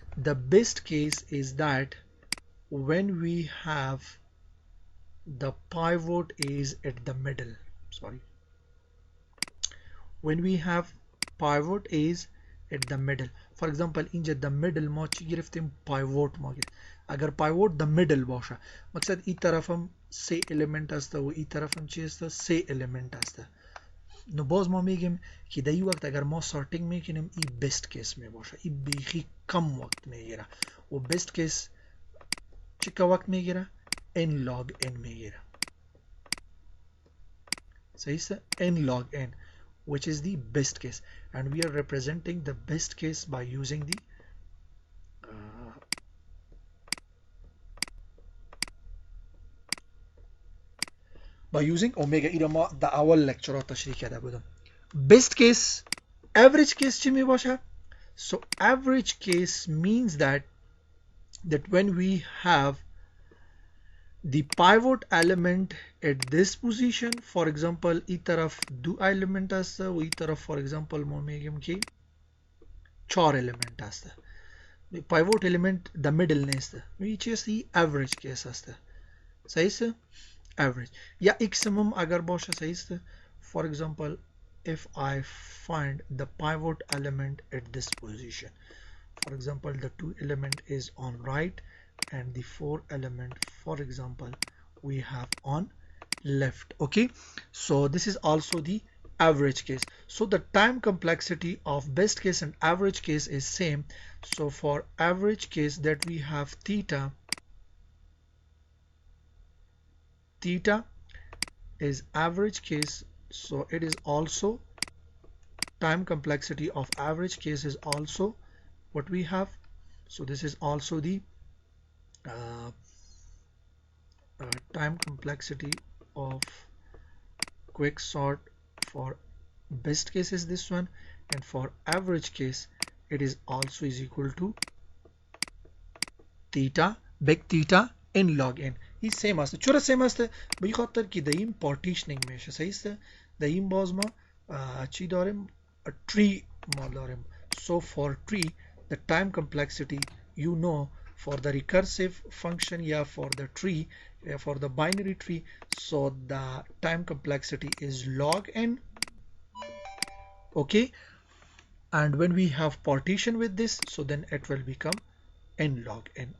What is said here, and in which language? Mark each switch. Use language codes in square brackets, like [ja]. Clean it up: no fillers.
[en] The best case is that when we have the pivot is at the middle. Sorry. When we have pivot is at the middle. For example, in the middle [fa] ما چی گرفتیم [en] pivot ما گرفت. [fa] اگر pivot the middle باشه مقصد این طرف هم سه element هسته و این طرف هم چی هسته؟ سه element هسته. نو باز ما میگیم که در این وقت اگر ما سارتینگ میکنیم این best case می باشه. این بیخی کم وقت میگیره و best case چی که وقت میگیره؟ n log n میگیره. صحیح است؟ [en] n log n, which is the best case, and we are representing the best case by using the omega. [fa] اینا ما در اول لکچرها تشریح کرده بودم. [en] best case average case چی می باشه؟ So average case means that when we have the pivot element at this position, for example [fa] ای طرف دو element هسته [en] و ای طرف for example ما میگیم که 4 element هسته. [fa] pivot element the middle نیسته. این چی هستی؟ average case هسته. صحیح است؟ average یا maximum اگر باشه صحیح است. [en] For example, if I find the pivot element at this position, for example the 2 element is on right and the 4 element for example we have on left. Okay, so this is also the average case. So the time complexity of best case and average case is same. So for average case that we have theta is average case, so it is also time complexity of average case is also what we have. So this is also the time complexity of quicksort. For best case is this one, and for average case it is also is equal to theta, big theta n log n. [fa] این سیم است. چرا سیم است؟ به خاطر که در این پارتیشنینگ میشه. صحیح است؟ در این باز ما چی داریم؟ tree ما داریم. [en] So for tree the time complexity, you know, for the recursive function, yeah, for the tree, for the binary tree, so the time complexity is log n. Okay, and when we have partition with this, so then it will become n log n.